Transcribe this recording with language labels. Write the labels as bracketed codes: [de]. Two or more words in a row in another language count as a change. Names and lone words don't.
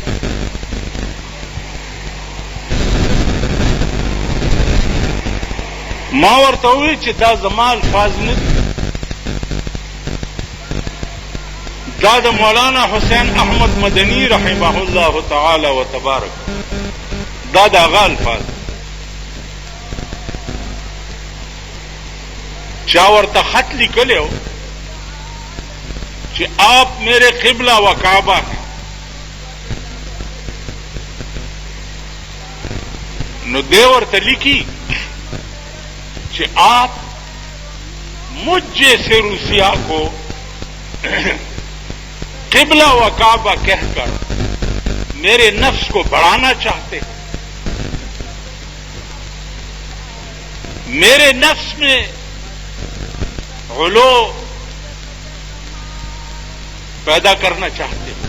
[ps] ما ورته وویل چې دا زما الفاظ نه دي، دا د مولانا حسین احمد مدني [ar] رحمه الله تعالی و تبارک [ps] دا د هغه الفاظ. چا ورته خط لیکلی و [ur] کہ آپ میرے قبلہ و کعبہ ہیں. [ps] نو دے ورته لیکي [ur] کہ آپ مجھ جیسے روسیا کو قبلہ و کعبہ کہہ کر میرے نفس کو بڑھانا چاہتے ہیں. میرے نفس میں علو پیدا کرنا چاہتے ہیں.